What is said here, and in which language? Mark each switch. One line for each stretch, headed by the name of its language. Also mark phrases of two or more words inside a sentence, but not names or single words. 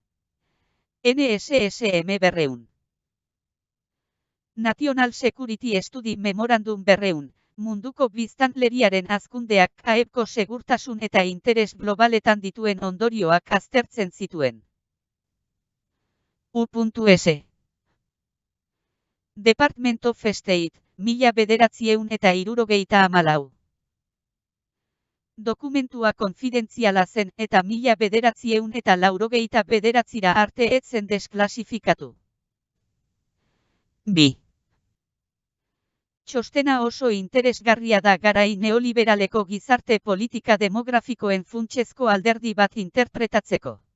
Basque: NSSM 200. National Security Study Memorandum 200, munduko biztanleriaren hazkundeak kaebko segurtasun eta interes globaletan dituen ondorioak aztertzen zituen. U.S. Department of State, 1974. Dokumentua konfidentziala zen eta 1989 arte ez zen desklasifikatu. 2. Txostena oso interesgarria da garai neoliberaleko gizarte politika demografikoen funtsezko alderdi bat interpretatzeko.